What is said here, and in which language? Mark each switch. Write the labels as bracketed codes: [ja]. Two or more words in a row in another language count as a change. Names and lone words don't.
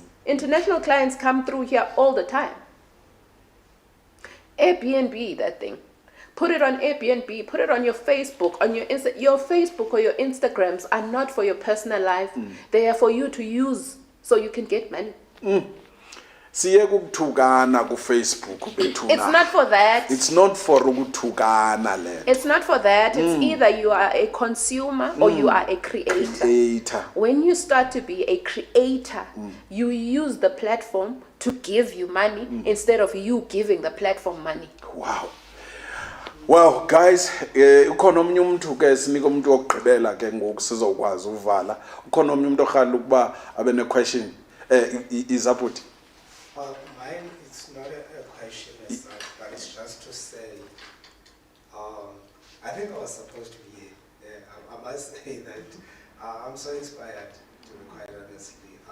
[en] International clients come through here all the time. Airbnb, that thing. Put it on Airbnb, put it on your Facebook, on your your Facebook or your Instagrams are not for your personal life. They are for you to use so you can get money. [xh] Siye ukuthukana ku Facebook bethuna. [en] It's not for that. It's not for [xh] ukuthukana le. [en] It's not for that. It's either you are a consumer or you are a creator. When you start to be a creator, you use the platform to give you money instead of you giving the platform money. Wow. Well, guys, [xh] ukhona omnye umuntu ke sinika umuntu ogqibela ke ngoku sizokwazi uvala. Ukhona omnye umuntu okhali ukuba abe ne question. Izaputi. [en] Mine it's not a question as such, but it's just to say, I think I was supposed to be here. I must say that I'm so inspired, to be quite honestly.